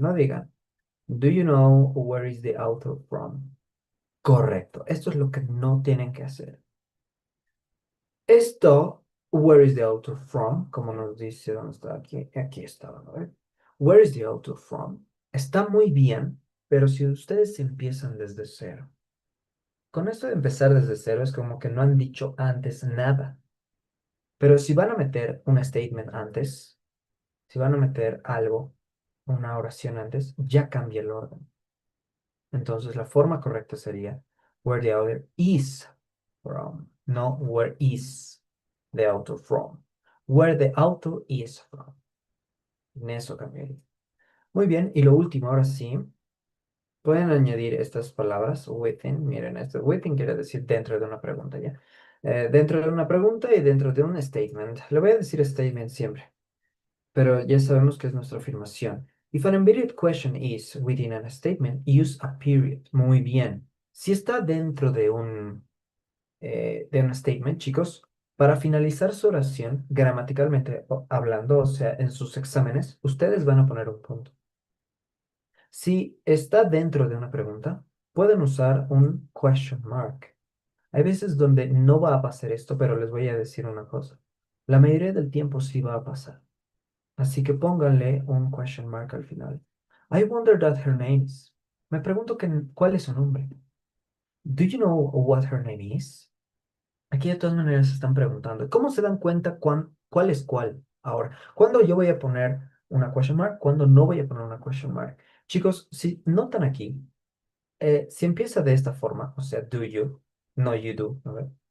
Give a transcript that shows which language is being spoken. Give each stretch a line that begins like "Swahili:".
Spanish: No digan,
English: do you know where is the author from?
Spanish: Correcto. Esto es lo que no tienen que hacer. Esto,
English: where is the author from?
Spanish: Como nos dice, ¿dónde está? Aquí está, ¿no?
English: Where is the author from?
Spanish: Está muy bien, pero si ustedes empiezan desde cero. Con esto de empezar desde cero es como que no han dicho antes nada. Pero si van a meter un statement antes, si van a meter algo, una oración antes, ya cambia el orden. Entonces la forma correcta sería
English: where the author is from,
Spanish: no
English: where is the author from.
Spanish: Where the author is from. En eso cambiaría. Muy bien, y lo último, ahora sí, pueden añadir estas palabras within. Miren, esto within quiere decir dentro de una pregunta, ¿ya? Dentro de una pregunta y dentro de un statement. Le voy a decir statement siempre, pero ya sabemos que es nuestra afirmación.
English: If an embedded question is within a statement, use a period.
Spanish: Muy bien. Si está dentro de un statement, chicos, para finalizar su oración, gramaticalmente hablando, o sea, en sus exámenes, ustedes van a poner un punto. Si está dentro de una pregunta, pueden usar un question mark. Hay veces donde no va a pasar esto, pero les voy a decir una cosa. La mayoría del tiempo sí va a pasar. Así que pónganle un question mark al final.
English: I wonder that her name is.
Spanish: Me pregunto cuál es su nombre.
English: Do you know what her name is?
Spanish: Aquí de todas maneras se están preguntando. ¿Cómo se dan cuenta cuál es cuál? Ahora, ¿cuándo yo voy a poner una question mark? ¿Cuándo no voy a poner una question mark? Chicos, si notan aquí, si empieza de esta forma, o sea,
English: do you,
Spanish: no
English: you do,
Spanish: ¿no ve?